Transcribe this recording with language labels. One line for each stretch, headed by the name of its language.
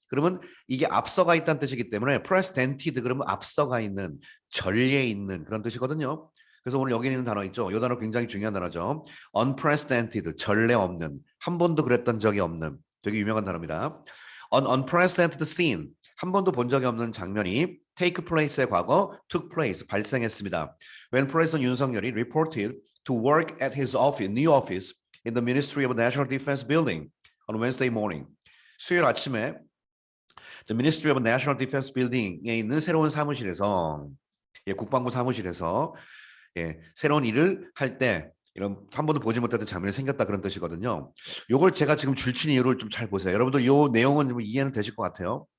Korean: 그러면 이게 앞서가 있다는 뜻이기 때문에 precedented 그러면 앞서가 있는, 전례에 있는 그런 뜻이거든요. 그래서 오늘 여기 있는 단어 있죠. 이 단어 굉장히 중요한 단어죠. unprecedented, 전례 없는, 한 번도 그랬던 적이 없는 되게 유명한 단어입니다.
English: An unprecedented scene,
Korean: 한 번도 본 적이 없는 장면이
English: take place
Korean: 의 과거
English: took place,
Korean: 발생했습니다.
English: When President 윤석열이 reported to work at his office, new office in the Ministry of National Defense building on Wednesday morning.
Korean: 수요일 아침에
English: the Ministry of National Defense building
Korean: 에 있는 새로운 사무실에서 국방부 사무실에서 새로운 일을 할 때 이런 한 번도 보지 못했던 장면이 생겼다 그런 뜻이거든요. 요걸 제가 지금 줄친 이유를 좀 잘 보세요. 여러분들 요 내용은 좀 이해는 되실 것 같아요.